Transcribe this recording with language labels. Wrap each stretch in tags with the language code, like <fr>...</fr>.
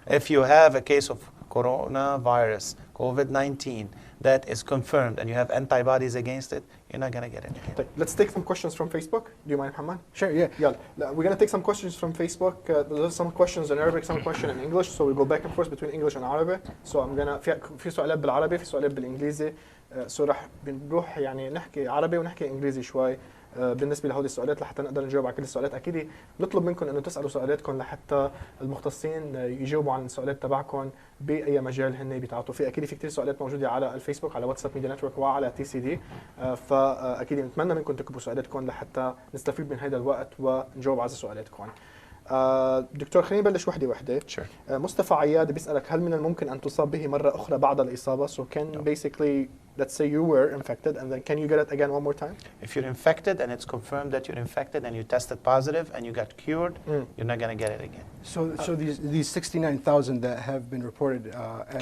<en>If you have a case of coronavirus, COVID-19, that is confirmed and you have antibodies against it, you're not going to get it again. Okay, let's take some questions from Facebook. Do you mind, Mohammed? Sure, yeah. Yeah, we're going to take some questions from Facebook. There's some questions in Arabic, some questions in English, so we go back and forth between English and Arabic. So I'm going to</en> <ar>في سؤالات بالعربي في سؤالات بالإنجليزي. So راح بنروح نحكي عربي ونحكي إنجليزي شوي. بالنسبه لهول السؤالات لحتى نقدر نجاوب على كل السؤالات. اكيد نطلب منكم انه تسالوا سؤالاتكم لحتى المختصين يجاوبوا عن السؤالات تبعكم باي مجال هن بيتعاطوا فيه. اكيد في كثير سؤالات موجوده على الفيسبوك، على واتساب ميديا نتورك، وعلى تي سي دي، فاكيد نتمنى منكم تكتبوا سؤالاتكم لحتى نستفيد من هذا الوقت ونجاوب على سؤالاتكم. دكتور خلينا نبلش وحده. مصطفى عياد بيسألك هل من الممكن أن تصاب به مرة أخرى بعد الإصابة؟</ar> <en>So can basically, let's say you were infected and then can you get it again one more time? If you're infected and it's confirmed that you're infected and you tested positive and you got cured, you're not going to get it again. So these 69,000 that have been reported as</en>